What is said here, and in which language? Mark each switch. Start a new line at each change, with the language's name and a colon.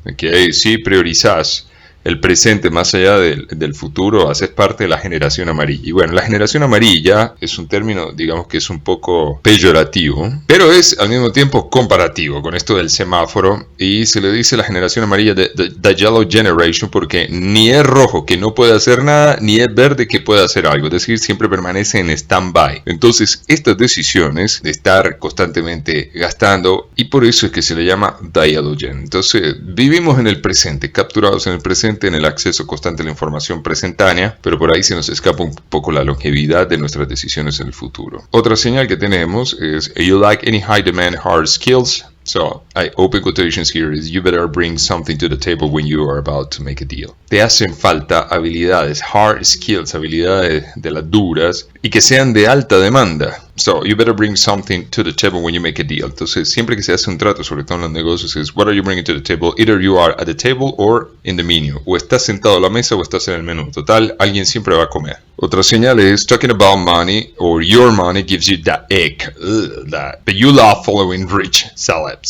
Spanish: Okay, si priorizas el presente más allá del futuro, haces parte de la generación amarilla. Y bueno, la generación amarilla es un término, digamos que es un poco peyorativo, pero es al mismo tiempo comparativo con esto del semáforo, y se le dice la generación amarilla
English: the yellow generation
Spanish: porque ni es rojo que no puede hacer nada, ni es verde que puede hacer algo, es decir, siempre permanece en stand-by. Entonces, estas decisiones de estar constantemente gastando, y por eso es que se le llama
English: the yellow gen.
Spanish: Entonces, vivimos en el presente, capturados en el presente, en el acceso constante a la información presentánea, pero por ahí se nos escapa un poco la longevidad de nuestras decisiones en el futuro. Otra señal que tenemos es
English: you like any high demand hard skills. So, I open quotations here is you better bring something to the table when you are about to make a deal.
Spanish: Te hacen falta habilidades, hard skills, habilidades de las duras y que sean de alta demanda.
English: So, you better bring something to the table when you make a deal.
Spanish: Entonces, siempre que se hace un trato, sobre todo en los negocios, es
English: what are you bringing to the table? Either you are at the table or in the menu.
Spanish: O estás sentado a la mesa o estás en el menú. Total, alguien siempre va a comer. Otra señal es
English: talking about money or your money gives you that ick. But you love following rich celebs.